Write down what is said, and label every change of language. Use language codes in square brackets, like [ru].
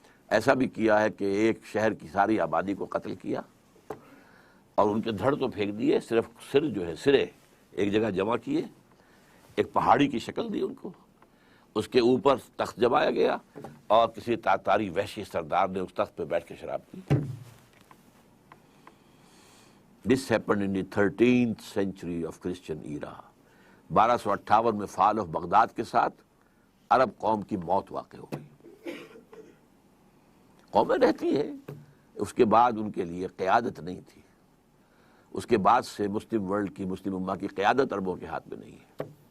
[ur] ایسا بھی کیا ہے کہ ایک شہر کی ساری آبادی کو قتل کیا اور ان کے دھڑ تو پھینک دیے، صرف سر جو ہے سرے ایک جگہ جمع کیے، ایک پہاڑی کی شکل دی ان کو، اس کے اوپر تخت جمایا گیا اور کسی تاتاری وحشی سردار نے اس تخت پہ بیٹھ کے شراب پی. [en] This happened in the 13th century of Christian era. [ur] 1258 میں فال آف بغداد کے ساتھ عرب قوم کی موت واقع ہو گئی. قومیں رہتی ہیں، اس کے بعد ان کے لیے قیادت نہیں تھی. اس کے بعد سے مسلم ورلڈ کی، مسلم امہ کی قیادت عربوں کے ہاتھ میں نہیں ہے.